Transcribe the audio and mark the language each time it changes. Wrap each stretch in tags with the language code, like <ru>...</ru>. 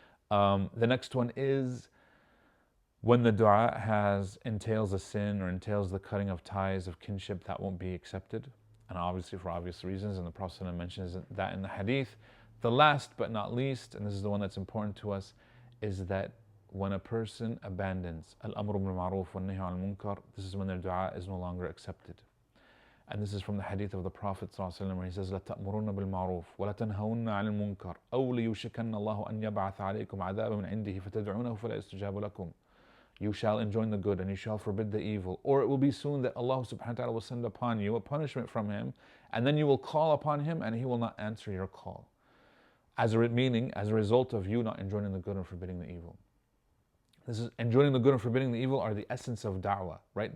<en>The next one is when the dua entails a sin or entails the cutting of ties of kinship, that won't be accepted, and obviously for obvious reasons, and the Prophet mentions that in the hadith. The last but not least, and this is the one that's important to us, is that when a person abandons</en> <ar>al-amru bil ma'ruf wa nahy anil munkar,</ar> <en>this is when their dua is no longer accepted. And this is from the hadith of the Prophet ﷺ, where he says,</en> <ar>لَتَأْمُرُنَّ بِالْمَعْرُوفِ وَلَتَنْهَوُنَّ عَنِ الْمُنكَرِ أَوْ لِيُوشِكَنَّ اللَّهُ أَنْ يَبْعَثَ عَلَيْكُمْ عَذَابًا مِنْ عِنْدِهِ فَتَدْعُونَهُ فَلَا يَسْتَجَابُ لَكُمْ.</ar> <en>you shall enjoin the good and you shall forbid the evil. Or it will be soon that Allah subhanahu wa ta'ala will send upon you a punishment from Him, and then you will call upon Him and He will not answer your call. Meaning, as a result of you not enjoining the good and forbidding the evil. This is enjoining the good and forbidding the evil are the essence of da'wah, right?</en>